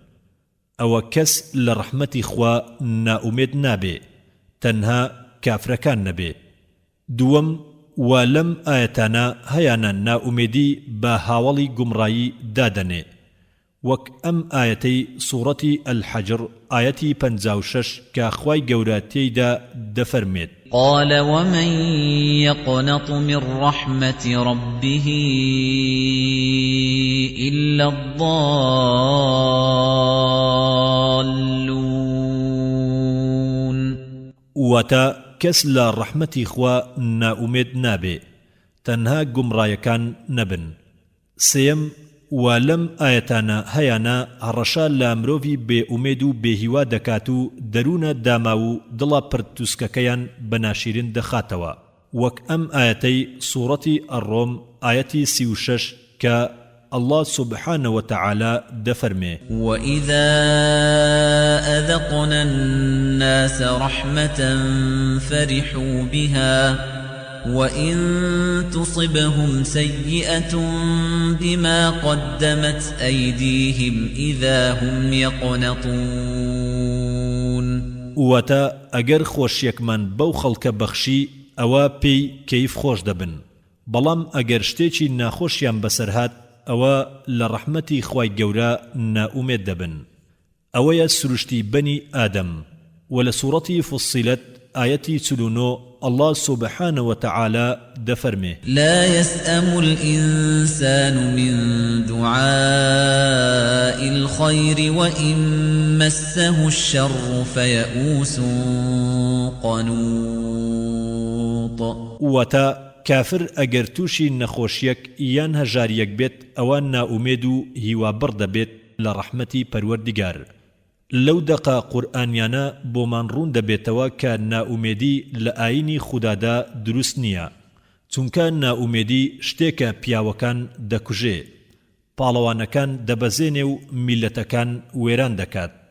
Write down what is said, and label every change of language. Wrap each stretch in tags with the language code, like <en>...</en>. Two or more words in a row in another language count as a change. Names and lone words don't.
<ckb>ئەوە کەس لە ڕەحمەتی خوا ناومێد نابێ، تەنها کافرەکان نەبێ. دووەم، و لەم ئایەتانە هەیانە ناومێدی بە هاوڵی گومڕایی دادەنێ، وەک ئەم ئایەتەی سوورەتی ئەلحەجر ئایەتی 56 کە خوای گەورە تێیدا دەفەرمێت:</ckb> <ar>قال ومن يقنط من رحمة ربه إلا الضالون.</ar> <ckb>واتا کەس لە ڕەحمەتی خوا ناومێد نابێ، تەنها گومڕایەکان نەبن. سێم، و لەم ئاەتانە هەیانە هەڕەشا لە مرۆڤی بێئومێد و بێهیوا دەکات و دەروونە داما و دڵە پرتوسکەکەیان بەناشیرن دەخاتەوە وەک ئەم ئاەتەی سوورەتی ئەڕۆم ئاەتی 36 کە</ckb> <ar>الله سبحانه وتعالى</ar> <ckb>دفرمي</ckb> <ar>وإذا أذقنا الناس رحمة فرحوا بها وإن تصبهم سيئة بما قدمت أيديهم إذا هم يقنطون</ar> <ckb>واتا اگر خۆشیەکمان بەو خەڵکە بەخشی ئەوە پێی کەیف خۆش دەبن بەڵام ئەگەر شتێکی ناخۆشیان بەسەرهات ئەوە لە ڕەحمەتی خوای گەورە نائومێد دەبن ئەوەیە سروشتی بەنی ئادەم و لە سوورەتی فصیلەت ئاەتی 49</ckb> <ar>الله سبحانه وتعالى</ar> <ckb>دفرمي</ckb> <ar>لا يسأم الإنسان من دعاء الخير وإن مسه الشر فيئوس قنوط</ar> <ckb>وتا کافر ئەگەر تووشی نەخۆشیەک یان هەژاریەک بێت ئەوان نائومێد و هیوابڕ دەبێت لە ڕەحمەتی پەروەردیگار لەو دەقا قورئانیانە بۆمان ڕوون دەبێتەوە کە نائومێدی لە ئاینی خودادا دروست نییە چونکە نائومێدی شتێکە پیاوەکان دەکوژێ پاڵەوانەکان دەبەزێنێ و میلەتەکان وێران دەکات</ckb>